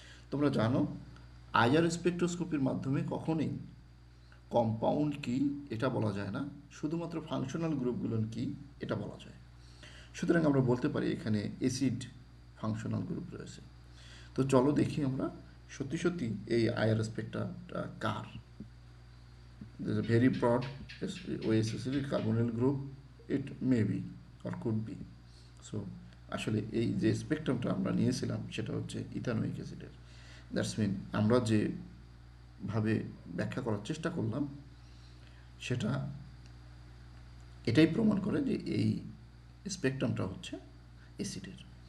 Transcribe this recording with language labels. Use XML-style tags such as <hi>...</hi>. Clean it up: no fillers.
<bn>তোমরা জানো আইআর স্পেকট্রোস্কোপির মাধ্যমে কখনোই কম্পাউন্ড কি এটা বলা যায় না, শুধুমাত্র ফাংশনাল গ্রুপগুলো কি এটা বলা যায়। সুতরাং আমরা বলতে পারি এখানে অ্যাসিড ফাংশনাল গ্রুপ রয়েছে। তো চলো দেখি আমরা সত্যি সত্যি এই IR স্পেকট্রামটা car.</bn> <en>There's a very broad OS acidic carbonyl group, it may be or could be.</en> <bn>So আসলে এই যে স্পেকট্রামটা আমরা নিয়েছিলাম সেটা হচ্ছে ইথানোয়িক অ্যাসিডের।</bn> <en>that's mean</en> <bn>আমরা যে ভাবে ব্যাখ্যা করার চেষ্টা করলাম সেটা এটাই প্রমাণ করে যে এই স্পেকট্রামটা হচ্ছে অ্যাসিডের।</bn>